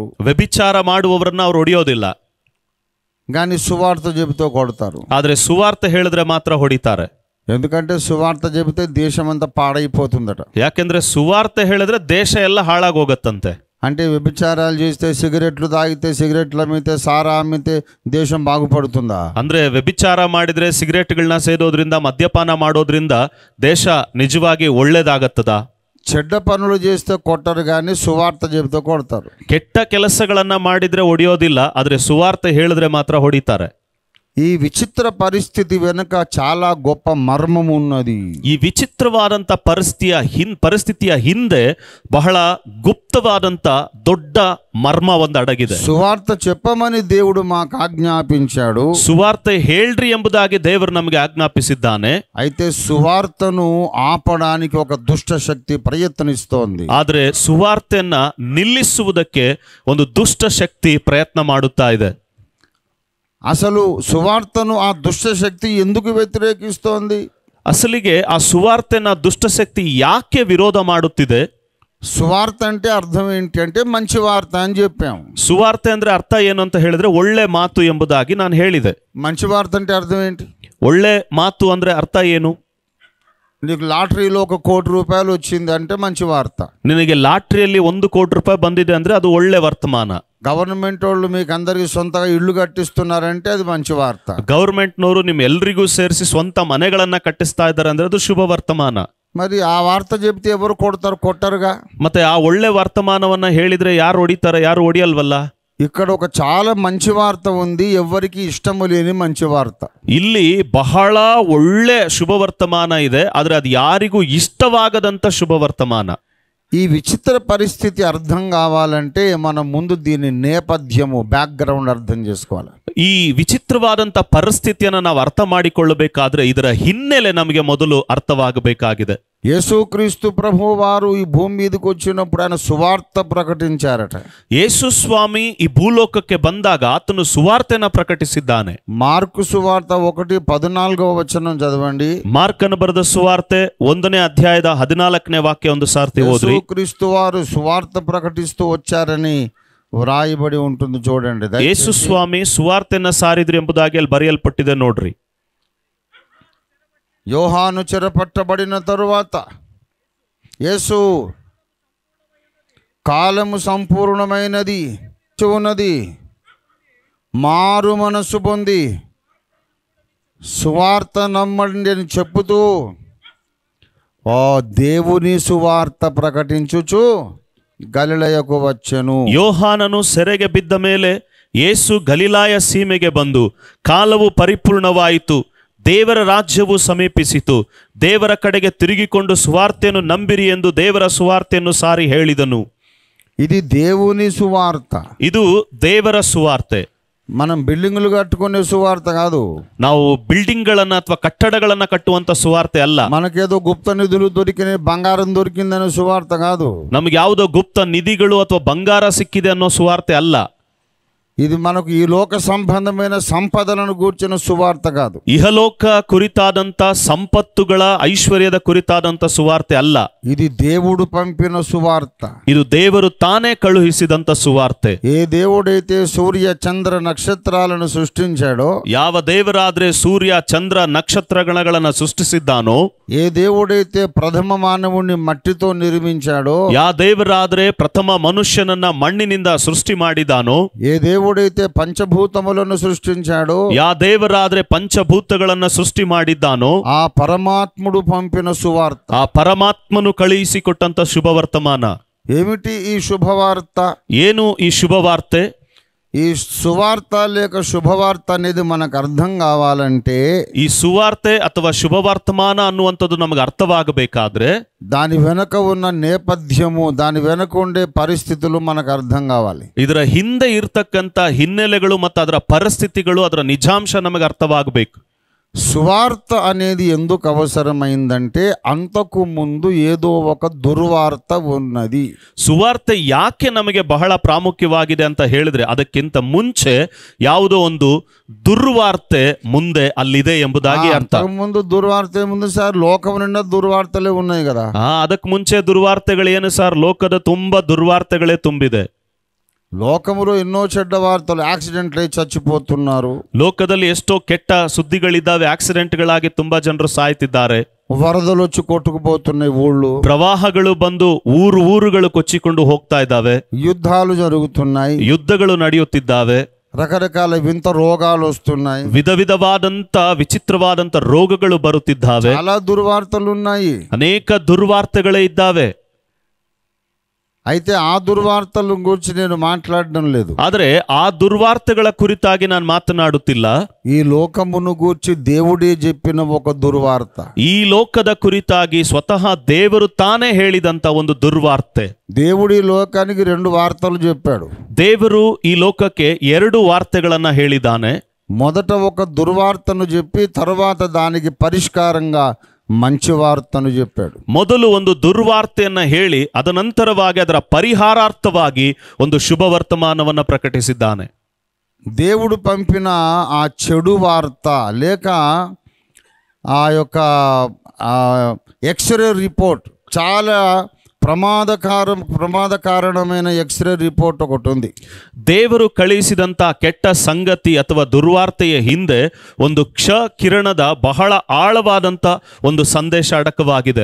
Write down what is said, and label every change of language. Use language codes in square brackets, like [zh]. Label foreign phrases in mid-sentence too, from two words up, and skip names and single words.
[kn] ವ್ಯಭಿಚಾರ ಮಾಡುವವರನ್ನ ಅವ್ರು ಹೊಡೆಯೋದಿಲ್ಲ. [te] కానీ సువార్త చెబితే కొడతారు. [kn] ಆದ್ರೆ ಸುವಾರ್ತೆ ಹೇಳಿದ್ರೆ ಮಾತ್ರ ಹೊಡಿತಾರೆ. [te] ఎందుకంటే సువార్త చెబితే దేశమంతా పాడైపోతుందట. [kn] ಯಾಕೆಂದ್ರೆ ಸುವಾರ್ತೆ ಹೇಳಿದ್ರೆ ದೇಶ ಎಲ್ಲ ಹಾಳಾಗೋಗತ್ತಂತೆ. [te] అంటే వ్యభిచారాలు చేస్తే, సిగరెట్లు తాగితే, సిగరెట్లు అమ్మితే, సారా అమ్మితే దేశం బాగుపడుతుందా? [kn] ಅಂದ್ರೆ ವ್ಯಭಿಚಾರ ಮಾಡಿದ್ರೆ, ಸಿಗರೆಟ್ಗಳನ್ನ ಸೇದೋದ್ರಿಂದ, ಮದ್ಯಪಾನ ಮಾಡೋದ್ರಿಂದ ದೇಶ ನಿಜವಾಗಿ ಒಳ್ಳೇದಾಗತ್ತದ? [te] చెడ్డ పనులు చేస్తే కొట్టరు, కానీ సువార్త చెబితే కొడతారు. [kn] ಕೆಟ್ಟ ಕೆಲಸಗಳನ್ನ ಮಾಡಿದ್ರೆ ಹೊಡೆಯೋದಿಲ್ಲ, ಆದ್ರೆ ಸುವಾರ್ತೆ ಹೇಳಿದ್ರೆ ಮಾತ್ರ ಹೊಡಿತಾರೆ. [te] ఈ విచిత్ర పరిస్థితి వెనుక చాలా గొప్ప మర్మం ఉన్నది. [kn] ಈ ವಿಚಿತ್ರವಾದಂಥ ಪರಿಸ್ಥಿತಿಯ ಹಿಂದೆ ಬಹಳ ಗುಪ್ತವಾದಂಥ ದೊಡ್ಡ ಮರ್ಮ ಒಂದು ಅಡಗಿದೆ. [te] సువార్త చెప్పమని దేవుడు మాకు ఆజ్ఞాపించాడు. [kn] ಸುವಾರ್ತೆ ಹೇಳ್ರಿ ಎಂಬುದಾಗಿ ದೇವರು ನಮಗೆ ಆಜ್ಞಾಪಿಸಿದ್ದಾನೆ. [te] అయితే సువార్తను ఆపడానికి ఒక దుష్ట శక్తి ప్రయత్నిస్తోంది. [kn] ಆದರೆ ಸುವಾರ್ತೆಯನ್ನ ನಿಲ್ಲಿಸುವುದಕ್ಕೆ ಒಂದು ದುಷ್ಟ ಶಕ್ತಿ ಪ್ರಯತ್ನ ಮಾಡುತ್ತಾ ಇದೆ. [te] అసలు సువార్తను ఆ దుష్ట శక్తి ఎందుకు వ్యతిరేకిస్తోంది? [kn] ಅಸಲಿಗೆ ಆ ಸುವಾರ್ತೆನ ದುಷ್ಟಶಕ್ತಿ ಯಾಕೆ ವಿರೋಧ ಮಾಡುತ್ತಿದೆ? [te] సువార్త అంటే అర్థం ఏంటి అంటే మంచి వార్త అని చెప్పాము. [kn] ಸುವಾರ್ತೆ ಅಂದ್ರೆ ಅರ್ಥ ಏನು ಅಂತ ಹೇಳಿದ್ರೆ ಒಳ್ಳೆ ಮಾತು ಎಂಬುದಾಗಿ ನಾನು ಹೇಳಿದೆ. [te] మంచి వార్త అంటే అర్థం ఏంటి? [kn] ಒಳ್ಳೆ ಮಾತು ಅಂದ್ರೆ ಅರ್ಥ ಏನು? [te] నీకు లాటరీలో 1 కోటి రూపాయలు వచ్చింది అంటే మంచి వార్త. [kn] ನಿನಗೆ ಲಾಟ್ರಿಯಲ್ಲಿ 1 ಕೋಟಿ ರೂಪಾಯಿ ಬಂದಿದೆ ಅಂದ್ರೆ ಅದು ಒಳ್ಳೆ ವರ್ತಮಾನ. [te] గవర్నమెంట్ వాళ్ళు మీకు అందరికి సొంతగా ఇల్లు కట్టిస్తున్నారంటే అది మంచి వార్త. [kn] ಗವರ್ಮೆಂಟ್ನವರು ನಿಮ್ ಎಲ್ರಿಗೂ ಸೇರಿಸಿ ಸ್ವಂತ ಮನೆಗಳನ್ನ ಕಟ್ಟಿಸ್ತಾ ಇದ್ದಾರೆ ಅಂದ್ರೆ ಅದು ಶುಭ ವರ್ತಮಾನ. [te] మరి ఆ వార్త చెప్తే ఎవరు కొడతారు? కొట్టరుగా. [kn] ಮತ್ತೆ ಆ ಒಳ್ಳೆ ವರ್ತಮಾನವನ್ನ ಹೇಳಿದ್ರೆ ಯಾರು ಹೊಡಿತಾರೆ? ಯಾರು ಹೊಡಿಯಲ್ವಲ್ಲ. [te] ఇక్కడ ఒక చాలా మంచి వార్త ఉంది, ఎవరికి ఇష్టము లేని మంచి వార్త. [kn] ಇಲ್ಲಿ ಬಹಳ ಒಳ್ಳೆ ಶುಭ ವರ್ತಮಾನ ಇದೆ, ಆದ್ರೆ ಅದು ಯಾರಿಗೂ ಇಷ್ಟವಾಗದಂತ ಶುಭ ವರ್ತಮಾನ. [te] ఈ విచిత్ర పరిస్థితి అర్థం కావాలంటే మనం ముందు దీని నేపథ్యము, బ్యాక్గ్రౌండ్ అర్థం చేసుకోవాలి. [kn] ಈ ವಿಚಿತ್ರವಾದಂತ ಪರಿಸ್ಥಿತಿಯನ್ನು ನಾವು ಅರ್ಥ ಮಾಡಿಕೊಳ್ಳಬೇಕಾದ್ರೆ ಇದರ ಹಿನ್ನೆಲೆ ನಮಗೆ ಮೊದಲು ಅರ್ಥವಾಗಬೇಕಾಗಿದೆ. [te] యేసుక్రీస్తు ప్రభువు వారు ఈ భూమి మీదకి వచ్చినప్పుడు ఆయన సువార్త ప్రకటించారట. [kn] ಯೇಸು ಸ್ವಾಮಿ ಈ ಭೂಲೋಕಕ್ಕೆ ಬಂದಾಗ ಆತನು ಸುವಾರ್ತೆನ ಪ್ರಕಟಿಸಿದ್ದಾನೆ. [te] మార్కు సువార్త 1:14 చదవండి. [kn] ಮಾರ್ಕನ ಬರೆದ ಸುವಾರ್ತೆ 1ನೇ ಅಧ್ಯಾಯದ 14ನೇ ವಾಕ್ಯ ಒಂದು ಸಾರ್ತಿ ಓದ್ರಿ. [te] యేసుక్రీస్తు వారు సువార్త ప్రకటిస్తూ వచ్చారని వ్రాయబడి ఉంటుంది, చూడండి. [kn] ಯೇಸು ಸ್ವಾಮಿ ಸುವಾರ್ತೆನ ಸಾರಿದ್ರು ಎಂಬುದಾಗಿ ಅಲ್ಲಿ ಬರೆಯಲ್ಪಟ್ಟಿದೆ ನೋಡ್ರಿ. [te] యోహాను చెరపట్టబడిన తరువాత యేసు కాలము సంపూర్ణమైనది ఉన్నది, మారు మనసు పొంది సువార్త నమ్మండి అని చెప్పుతూ ఓ దేవుని సువార్త ప్రకటించుచు గలిలయకు వచ్చెను. [kn] ಯೋಹಾನನು ಸೆರೆಗೆ ಬಿದ್ದ ಮೇಲೆ ಯೇಸು ಗಲಿಲಾಯ ಸೀಮೆಗೆ ಬಂದು ಕಾಲವು ಪರಿಪೂರ್ಣವಾಯಿತು, ದೇವರ ರಾಜ್ಯವು ಸಮೀಪಿಸಿತು, ದೇವರ ಕಡೆಗೆ ತಿರುಗಿಕೊಂಡು ಸುವಾರ್ತೆಯನ್ನು ನಂಬಿರಿ ಎಂದು ದೇವರ ಸುವಾರ್ತೆಯನ್ನು ಸಾರಿ ಹೇಳಿದನು. [te] ఇది దేవుని సువార్త. [kn] ಇದು ದೇವರ ಸುವಾರ್ತೆ. [te] మనం బిల్డింగులు కట్టుకునే సువార్త కాదు. [kn] ನಾವು ಬಿಲ್ಡಿಂಗ್ಗಳನ್ನ ಅಥವಾ ಕಟ್ಟಡಗಳನ್ನ ಕಟ್ಟುವಂತ ಸುವಾರ್ತೆ ಅಲ್ಲ. [te] మనకేదో గుప్త నిధులు దొరికిన, బంగారం దొరికిందనే సువార్త కాదు. [kn] ನಮಗೆ ಯಾವುದೋ ಗುಪ್ತ ನಿಧಿಗಳು ಅಥವಾ ಬಂಗಾರ ಸಿಕ್ಕಿದೆ ಅನ್ನೋ ಸುವಾರ್ತೆ ಅಲ್ಲ. [te] ఇది మనకు ఈ లోక సంబంధమైన సంపదలను గూర్చిన సువార్త కాదు. [kn] ಇಹಲೋಕ ಕುರಿತಾದಂತ ಸಂಪತ್ತುಗಳ ಐಶ್ವರ್ಯದ ಕುರಿತಾದಂತ ಸುವಾರ್ತೆ ಅಲ್ಲ. [te] ఇది దేవుడు పంపిన సువార్త. [kn] ಇದು ದೇವರು ತಾನೇ ಕಳುಹಿಸಿದಂತ ಸುವಾರ್ತೆ. [te] ఏ దేవుడైతే సూర్య చంద్ర నక్షత్రాలను సృష్టించాడో, [kn] ಯಾವ ದೇವರಾದ್ರೆ ಸೂರ್ಯ ಚಂದ್ರ ನಕ್ಷತ್ರಗಳನ್ನ ಸೃಷ್ಟಿಸಿದ್ದಾನೋ, [te] ఏ దేవుడైతే ప్రథమ మానవుణ్ణి మట్టితో నిర్మించాడో, [kn] ಯಾವ ದೇವರಾದ್ರೆ ಪ್ರಥಮ ಮನುಷ್ಯನನ್ನ ಮಣ್ಣಿನಿಂದ ಸೃಷ್ಟಿ ಮಾಡಿದಾನೋ, [te] ఏ దేవుడైతే పంచభూతములను సృష్టించాడో, [kn] ಯಾವ ದೇವರಾದ್ರೆ ಪಂಚಭೂತಗಳನ್ನ ಸೃಷ್ಟಿ ಮಾಡಿದ್ದಾನೋ, [te] ఆ పరమాత్ముడు పంపిన సువార్త. [kn] ಆ ಪರಮಾತ್ಮನು ಕಳುಹಿಸಿಕೊಟ್ಟಂತ ಶುಭವರ್ತಮಾನ. [te] ఏమిటి ఈ శుభవార్త? [kn] ಏನು ಈ ಶುಭವಾರ್ತೆ? [te] ఈ సువార్త లేక శుభవార్త అనేది మనకు అర్థం కావాలంటే, [kn] ಈ ಸುವಾರ್ತೆ ಅಥವಾ ಶುಭವರ್ತಮಾನ ಅನ್ನುವಂಥದ್ದು ನಮಗೆ ಅರ್ಥವಾಗಬೇಕಾದ್ರೆ [te] దాని వెనక ఉన్న నేపథ్యము, దాని వెనక ఉండే పరిస్థితులు మనకు అర్థం కావాలి. [kn] ಇದರ ಹಿಂದೆ ಇರ್ತಕ್ಕಂಥ ಹಿನ್ನೆಲೆಗಳು ಮತ್ತು ಅದರ ಪರಿಸ್ಥಿತಿಗಳು, ಅದರ ನಿಜಾಂಶ ನಮಗೆ ಅರ್ಥವಾಗಬೇಕು. [te] సువార్త అనేది ఎందుకు అవసరమైందంటే, అంతకు ముందు ఏదో ఒక దుర్వార్త ఉన్నది. [kn] ಸುವಾರ್ತೆ ಯಾಕೆ ನಮಗೆ ಬಹಳ ಪ್ರಾಮುಖ್ಯವಾಗಿದೆ ಅಂತ ಹೇಳಿದ್ರೆ, ಅದಕ್ಕಿಂತ ಮುಂಚೆ ಯಾವುದೋ ಒಂದು ದುರ್ವಾರ್ತೆ ಮುಂದೆ ಅಲ್ಲಿದೆ ಎಂಬುದಾಗಿ ಅರ್ಥ. [te] ముందు దుర్వార్త ఏముంది సార్? లోకం నిండా దుర్వార్తలే ఉన్నాయి కదా. [kn] ಅದಕ್ಕೆ ಮುಂಚೆ ದುರ್ವಾರ್ತೆಗಳು ಏನು ಸರ್? ಲೋಕದ ತುಂಬಾ ದುರ್ವಾರ್ತೆಗಳೇ ತುಂಬಿದೆ. [te] లోకములో ఎన్నో చెడ్డ వార్తలు, యాక్సిడెంట్లు అయి చచ్చిపోతున్నారు. [kn] ಲೋಕದಲ್ಲಿ ಎಷ್ಟೋ ಕೆಟ್ಟ ಸುದ್ದಿಗಳಿದ್ದಾವೆ. ಆಕ್ಸಿಡೆಂಟ್ಗಳಾಗಿ ತುಂಬಾ ಜನರು ಸಾಯ್ತಿದ್ದಾರೆ. [te] వరదలు వచ్చి కొట్టుకుపోతున్నాయి ఊళ్ళు. [kn] ಪ್ರವಾಹಗಳು ಬಂದು ಊರುಗಳು ಕೊಚ್ಚಿಕೊಂಡು ಹೋಗ್ತಾ ಇದ್ದಾವೆ. [te] యుద్ధాలు జరుగుతున్నాయి. [kn] ಯುದ್ಧಗಳು ನಡೆಯುತ್ತಿದ್ದಾವೆ. [te] రకరకాల వింత రోగాలు వస్తున్నాయి. [kn] ವಿಧವಾದಂತ ವಿಚಿತ್ರವಾದಂತ ರೋಗಗಳು ಬರುತ್ತಿದ್ದಾವೆ. [te] చాలా దుర్వార్తలు ఉన్నాయి. [kn] ಅನೇಕ ದುರ್ವಾರ್ತೆಗಳೇ ಇದ್ದಾವೆ. [te] అయితే ఆ దుర్వార్తల గురించి నేను మాట్లాడడం లేదు. [kn] ಆದರೆ ಆ ದುರ್ವಾರ್ತೆಗಳ ಕುರಿತಾಗಿ ನಾನು ಮಾತನಾಡುತ್ತಿಲ್ಲ. [te] ఈ లోకమును గూర్చి దేవుడే చెప్పిన ఒక దుర్వార్త. [kn] ಈ ಲೋಕದ ಕುರಿತಾಗಿ ಸ್ವತಃ ದೇವರು ತಾನೇ ಹೇಳಿದಂತ ಒಂದು ದುರ್ವಾರ್ತೆ. [te] దేవుడి లోకానికి రెండు వార్తలు చెప్పాడు. [kn] ದೇವರು ಈ ಲೋಕಕ್ಕೆ ಎರಡು ವಾರ್ತೆಗಳನ್ನ ಹೇಳಿದ್ದಾನೆ. [te] మొదట ఒక దుర్వార్తను చెప్పి తర్వాత దానికి పరిష్కారంగా మంచి వార్తను చెప్పాడు. [kn] ಮೊದಲು ಒಂದು ದುರ್ವಾರ್ತೆಯನ್ನ ಹೇಳಿ ಅದನಂತರವಾಗಿ ಅದರ ಪರಿಹಾರಾರ್ಥವಾಗಿ ಒಂದು ಶುಭ ವರ್ತಮಾನವನ್ನ ಪ್ರಕಟಿಸಿದ್ದಾನೆ. [te] దేవుడు పంపిన ఆ చెడు వార్త లేక ఆ యొక్క [en] X-ray report, [te] చాలా ప్రమాదకారణమైన [en] X-ray report [te] ఒకటి ఉంది. [kn] ದೇವರು ಕಳುಹಿಸಿದಂತ ಕೆಟ್ಟ ಸಂಗತಿ ಅಥವಾ ದುರ್ವಾರ್ತೆಯ ಹಿಂದೆ ಒಂದು ಕಿರಣದ ಬಹಳ ಆಳವಾದಂತ ಒಂದು ಸಂದೇಶ ಅಡಕವಾಗಿದೆ.